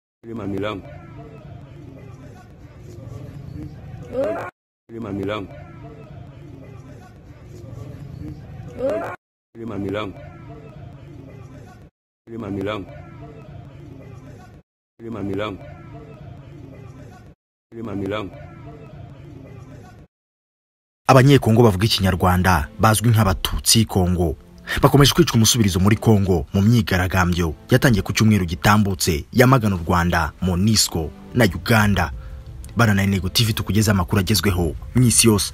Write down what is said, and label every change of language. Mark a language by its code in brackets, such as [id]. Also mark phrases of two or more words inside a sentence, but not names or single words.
[sw] Lima milango. Lima milango. Lima milango. Lima milango. Lima milango. Lima milango. [rw] Abanyekongo bavuga ikinyarwanda bazwi nk'abatutsi Kongo bakomeje kwicwa umusubirizo muri Kongo mu myigaragambyo yatangiye ku cyumweru gitambutse yamagana u Rwanda, Monisco na Uganda. Barana Nego TV tukugeza amakuru agezweho mw'isi yose.